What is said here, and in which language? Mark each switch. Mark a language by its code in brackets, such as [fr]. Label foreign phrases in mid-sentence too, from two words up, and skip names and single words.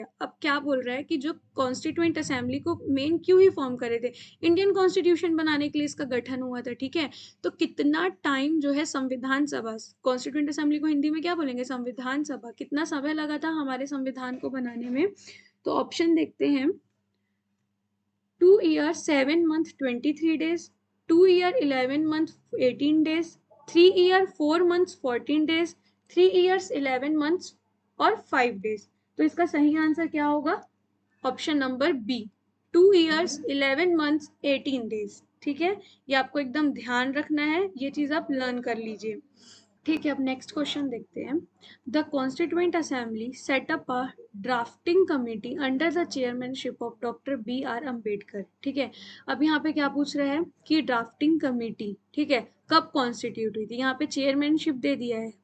[hi] अब क्या बोल रहा है कि जो [en] constituent assembly [hi] को मेन क्यों ही फॉर्म करे थे, [en] Indian constitution [hi] बनाने के लिए इसका गठन हुआ था, ठीक है। तो कितना टाइम जो है संविधान सभा, [en] constituent assembly [hi] को हिंदी में क्या बोलेंगे, संविधान सभा, कितना समय लगा था हमारे संविधान को बनाने में। तो ऑप्शन देखते हैं, [en] 2 years 7 month 23 days, 2 year 11 month 18 days, 3 year 4 months 14 days, 3 years 11 months [hi] और 5 days। तो इसका सही आंसर क्या होगा, [en] option number B, 2 years 11 months 18 days, [hi] ठीक है। ये आपको एकदम ध्यान रखना है, ये चीज आप लर्न कर लीजिए, ठीक है। [en] अब next question [hi] देखते हैं, [en] the constituent assembly set up a drafting committee under the chairmanship of Doctor B.R. [hi] अम्बेडकर, ठीक है। अब यहाँ पे क्या पूछ रहा है कि [en] drafting committee, [hi] ठीक है, कब कॉन्स्टिट्यूट हुई थी, यहाँ पे चेयरमैनशिप दे दिया है।